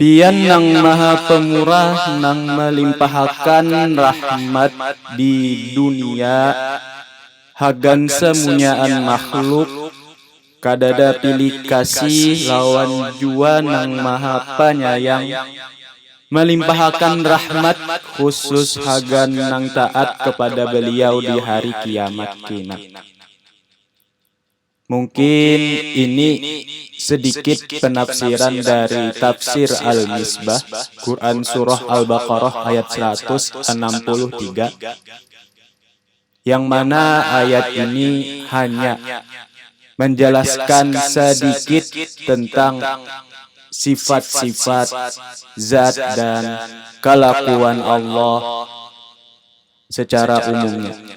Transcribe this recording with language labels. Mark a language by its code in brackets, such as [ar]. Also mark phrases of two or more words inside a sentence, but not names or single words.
[bjn] Pian nang maha pemurah nang melimpahkan rahmat di dunia hagan semunyaan makhluk kadada pilih kasih lawan jua nang maha penyayang melimpahkan rahmat khusus hagan nang taat kepada beliau di hari kiamat kina. [id] Mungkin ini sedikit penafsiran dari tafsir Al-Misbah, Quran Surah Al-Baqarah ayat 163, yang mana ayat ini hanya menjelaskan sedikit tentang sifat-sifat zat dan kelakuan Allah secara umumnya.